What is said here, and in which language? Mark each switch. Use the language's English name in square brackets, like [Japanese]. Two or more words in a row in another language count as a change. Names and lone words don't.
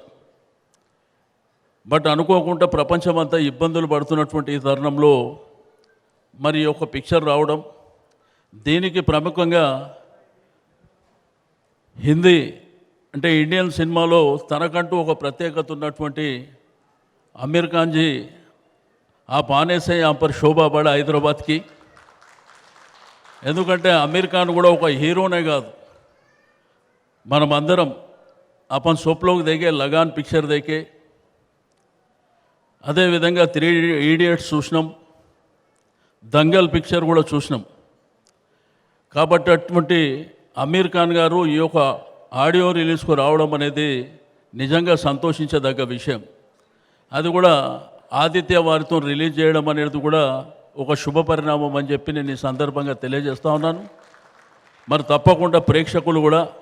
[Telugu] బట్ అనుకోకుండా ప్రపంచమంతా ఇబ్బందులు పడుతున్నటువంటి ఈ తరుణంలో మరి ఒక పిక్చర్ రావడం, దీనికి ప్రముఖంగా హిందీ అంటే ఇండియన్ సినిమాలో తనకంటూ ఒక ప్రత్యేకత ఉన్నటువంటి [Hindi] आमिर खान जी आप आने से यहाँ पर शोभा बढ़ा हैदराबाद की [Telugu] ఎందుకంటే అమీర్ ఖాన్ కూడా ఒక హీరోనే కాదు మనం అందరం [Hindi] अपन सब लोग देखे लगान पिक्चर देखे [Telugu] అదే విధంగా 3 ఇడియట్స్ చూసినాం దంగల్ పిక్చర్ కూడా చూసినాం కాబట్టి అటువంటి అమీర్ ఖాన్ గారు ఈ యొక్క ఆడియో రిలీజ్కు రావడం అనేది నిజంగా సంతోషించదగ్గ విషయం అది కూడా ఆదిత్య వారితో రిలీజ్ చేయడం అనేది కూడా ఒక శుభ పరిణామం అని చెప్పి నేను ఈ సందర్భంగా తెలియజేస్తా ఉన్నాను మరి తప్పకుండా ప్రేక్షకులు కూడా